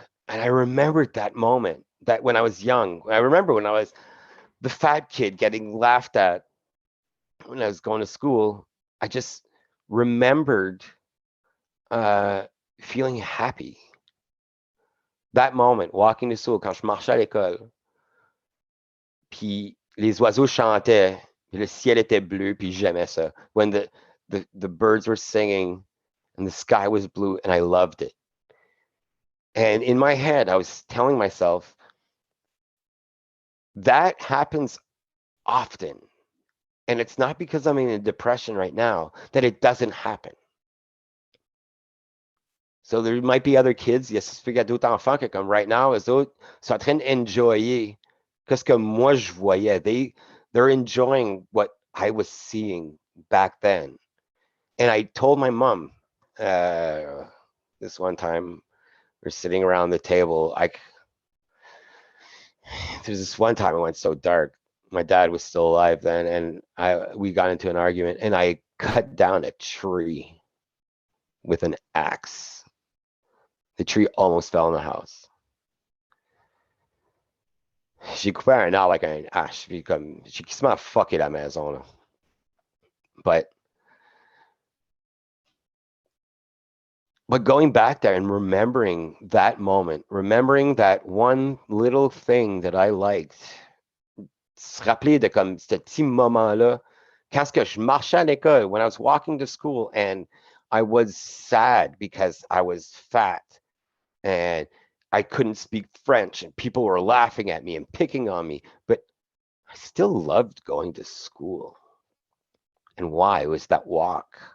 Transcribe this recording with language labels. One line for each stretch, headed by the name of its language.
English: And I remembered that moment, that when I was young. I remember when I was the fat kid getting laughed at when I was going to school. I just remembered feeling happy. That moment, walking to school,
French: quand je marchais à l'école, puis les oiseaux chantaient, puis le ciel était bleu, puis j'aimais ça.
English: When the birds were singing and the sky was blue, and I loved it. And in my head, I was telling myself, that happens often. And it's not because I'm in a depression right now that it doesn't happen. So there might be other kids,
French: il y a d'autres enfants que comme
English: right now,
French: eux autres sont en train d'enjoyer qu'est-ce que moi je voyais.
English: They're enjoying what I was seeing back then. And I told my mom this one time, we're sitting around the table. There's this one time it went so dark. My dad was still alive then, and we got into an argument, and I cut down a tree with an axe. The tree almost fell in the house.
French: J'ai coupé un arbre avec un hache, puis comme j'ai quasiment fucké la maison là.
English: But going back there and remembering that moment, remembering that one little thing that I liked,
French: se rappeler de comme ce petit moment-là, quand je marchais à l'école,
English: when I was walking to school and I was sad because I was fat and I couldn't speak French and people were laughing at me and picking on me, but I still loved going to school. And why? It was that walk.